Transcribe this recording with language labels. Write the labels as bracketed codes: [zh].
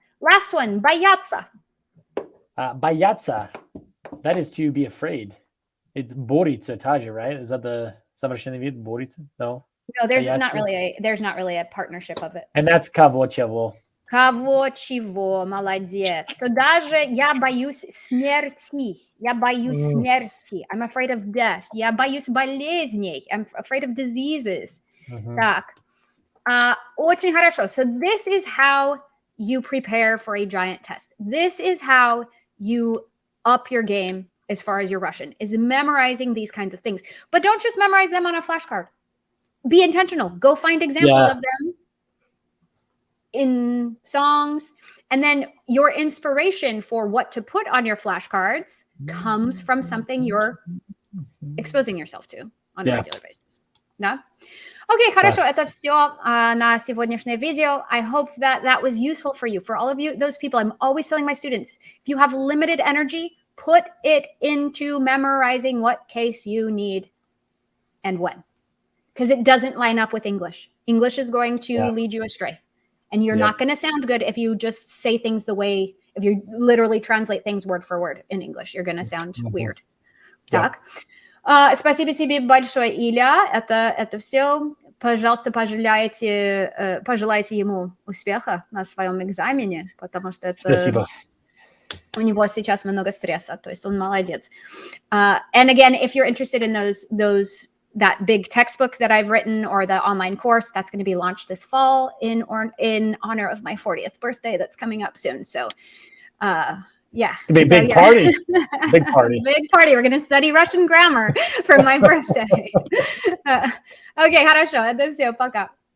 [en] Last one, бояться. Бояться. That is to be afraid. It's бориться, Taja, right? Is that the [ru] совершенный вид? [en] Бориться? No. No, there's not really a partnership of it. And that's [ru] кого чего. Кого чего, молодец. [en] So [ru] даже я боюсь смерти. Я боюсь смерти. [en] I'm afraid of death. [ru] Я боюсь болезней. [en] I'm afraid of diseases. [ru] Так. Очень хорошо. [en] So this is how you prepare for a giant test. This is how you up your game as far as your Russian, is memorizing these kinds of things. But don't just memorize them on a flashcard. Be intentional. Go find examples of them in songs. And then your inspiration for what to put on your flashcards comes from something you're exposing yourself to on a regular basis. [ru] Да? Окей, хорошо, это все на сегодняшнее видео. [en] I hope that was useful for you. For all of you, those people, I'm always telling my students, if you have limited energy, put it into memorizing what case you need and when. Because it doesn't line up with English. English is going to lead you astray. And you're not going to sound good if you just say things the way, if you literally translate things word for word in English. You're going to sound weird. [ru] Так. Спасибо тебе большое, Илья. Это все. Пожалуйста, пожелайте ему успеха на своем экзамене, потому что это... Спасибо. У него сейчас много стресса, то есть он молодец. [en] And again, if you're interested in that big textbook that I've written or the online course, that's going to be launched this fall in honor of my 40th birthday that's coming up soon. So, yeah. Big party. Big party. Big party. We're going to study Russian grammar for my birthday. Okay, [ru] хорошо. Это все. Пока.